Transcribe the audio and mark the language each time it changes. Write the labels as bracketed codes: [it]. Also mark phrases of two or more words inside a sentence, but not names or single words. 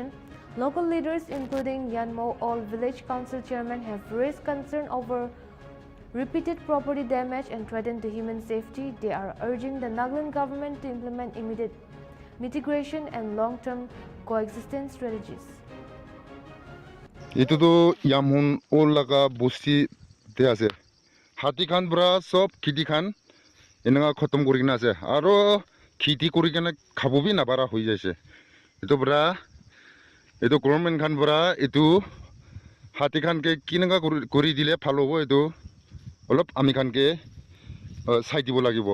[en] Local leaders, including Yanmo All Village Council Chairman, have raised concern over repeated property damage and threatened to human safety. They are urging the Nagaland government to implement immediate mitigation and long-term coexistence strategies. [nag] Itu tu yamun all laga busti te ase. Hati khan bra sob kiti khan enanga khotom kori kena ase. Aro kiti kori kena khabo bi nabara hoi jaise. Itu bra itu government khan bra itu hati khan ke kinanga kori dile phalo ho itu olop ami khan ke sai dibo lagibo.